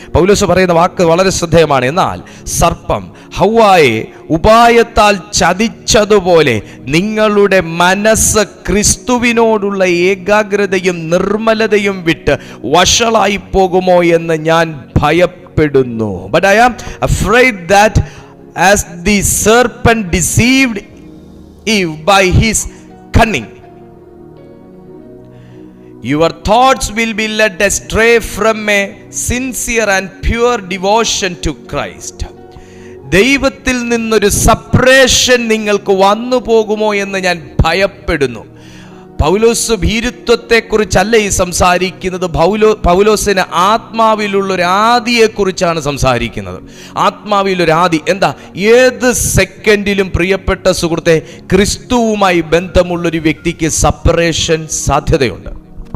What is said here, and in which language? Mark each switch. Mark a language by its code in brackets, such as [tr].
[ml] പൗലോസ് പറയുന്ന വാക്ക് വളരെ ശ്രദ്ധേയമാണ്. എന്നാൽ സർപ്പം ഹവ്വായെ ഉപായത്താൽ ചതിച്ചതുപോലെ നിങ്ങളുടെ മനസ്സ് ക്രിസ്തുവിനോടുള്ള ഏകാഗ്രതയും നിർമ്മലതയും വിട്ട് വഷളായി പോകുമോ എന്ന് ഞാൻ ഭയപ്പെടുന്നു. [en] But I am afraid that as the serpent deceived Eve by his cunning, your thoughts will be led astray from a sincere and pure devotion to Christ. [ml] ദൈവത്തിൽ നിന്നൊരു സെപ്പറേഷൻ നിങ്ങൾക്ക് വന്നു പോകുമോ എന്ന് ഞാൻ ഭയപ്പെടുന്നു. പൗലോസ് ഭീരുത്വത്തെക്കുറിച്ചല്ല ഈ സംസാരിക്കുന്നത്. പൗലോസിന് ആത്മാവിലുള്ളൊരു ആദിയെക്കുറിച്ചാണ് സംസാരിക്കുന്നത്. ആത്മാവിലൊരു ആദി എന്താ? ഏത് സെക്കൻഡിലും പ്രിയപ്പെട്ട സുഹൃത്തെ, ക്രിസ്തുവുമായി ബന്ധമുള്ളൊരു വ്യക്തിക്ക് സെപ്പറേഷൻ സാധ്യതയുണ്ട്.